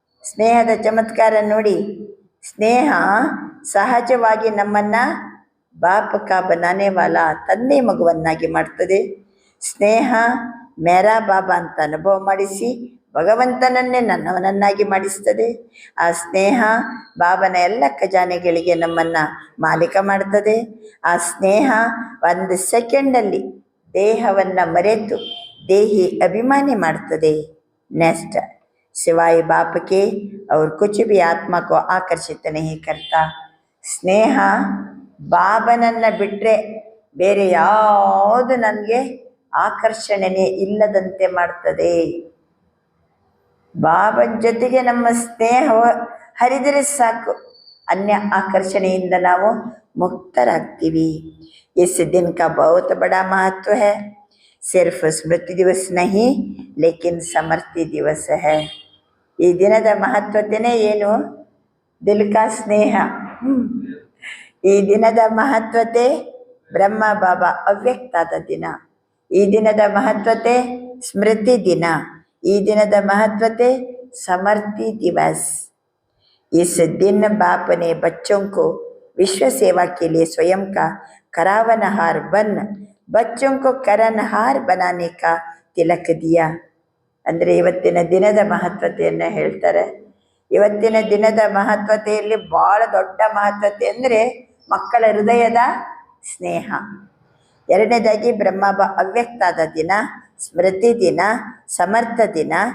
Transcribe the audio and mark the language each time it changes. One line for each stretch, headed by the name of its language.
Kannada: ಸ್ನೇಹದ ಚಮತ್ಕಾರ ನೋಡಿ. ಸ್ನೇಹ ಸಹಜವಾಗಿ ನಮ್ಮನ್ನು
Hindi: ಬಾಪ ಕಾ ಬನಾನೆ ವಾಲಾ
Kannada: ತಂದೆ ಮಗುವನ್ನಾಗಿ ಮಾಡ್ತದೆ. ಸ್ನೇಹ ಮೇರಾ ಬಾಬಾ ಅಂತ ಅನುಭವ ಮಾಡಿಸಿ ಭಗವಂತನನ್ನೇ ನನ್ನವನನ್ನಾಗಿ ಮಾಡಿಸ್ತದೆ. ಆ ಸ್ನೇಹ ಬಾಬನ ಎಲ್ಲ ಖಜಾನೆಗಳಿಗೆ ನಮ್ಮನ್ನು ಮಾಲೀಕ ಮಾಡ್ತದೆ. ಆ ಸ್ನೇಹ ಒಂದು ಸೆಕೆಂಡಲ್ಲಿ ದೇಹವನ್ನು ಮರೆತು ದೇಹಿ ಅಭಿಮಾನಿ ಮಾಡ್ತದೆ.
Hindi: नेक्स्ट सिवाय बाप के और कुछ भी आत्मा को आकर्षित नहीं करता.
Kannada: ಸ್ನೇಹ ಬಾಬನನ್ನ ಬಿಟ್ಟರೆ ಬೇರೆ ಯಾವುದು ನನಗೆ ಆಕರ್ಷಣೆನೇ ಇಲ್ಲದಂತೆ ಮಾಡ್ತದೆ. ಬಾಬನ ಜೊತೆಗೆ ನಮ್ಮ ಸ್ನೇಹ ಹರಿದರೆ ಸಾಕು, ಅನ್ಯ ಆಕರ್ಷಣೆಯಿಂದ ನಾವು ಮುಕ್ತರಾಗ್ತೀವಿ.
Hindi: इस दिन का बहुत बड़ा महत्व है. सिर्फ स्मृति दिवस नहीं लेकिन समर्ति दिवस है.
Kannada: ಈ ದಿನದ ಮಹತ್ವತೆಯೇ ಏನು?
Hindi: ದಿಲ್ ಕಾ ಸ್ನೇಹ.
Kannada: ಈ ದಿನದ ಮಹತ್ವತೆ ಬ್ರಹ್ಮ ಬಾಬಾ ಅವ್ಯಕ್ತಾದ ದಿನ. ಈ ದಿನದ ಮಹತ್ವತೆ ಸ್ಮೃತಿ ದಿನ. ಈ ದಿನದ ಮಹತ್ವತೆ
Hindi: समर्ति दिवस. इस दिन बाप ने बच्चों को विश्व सेवा के लिए स्वयं का करावनहार बन बच्चों को करनहार बनाने का तिलक दिया.
Kannada: ಅಂದರೆ ಇವತ್ತಿನ ದಿನದ ಮಹತ್ವತೆಯನ್ನು ಹೇಳ್ತಾರೆ. ಇವತ್ತಿನ ದಿನದ ಮಹತ್ವತೆಯಲ್ಲಿ ಭಾಳ ದೊಡ್ಡ ಮಹತ್ವತೆ ಅಂದರೆ ಮಕ್ಕಳ ಹೃದಯದ ಸ್ನೇಹ. ಎರಡನೇದಾಗಿ ಬ್ರಹ್ಮಬ ಅವ್ಯಕ್ತಾದ ದಿನ, ಸ್ಮೃತಿ ದಿನ, ಸಮರ್ಥ ದಿನ.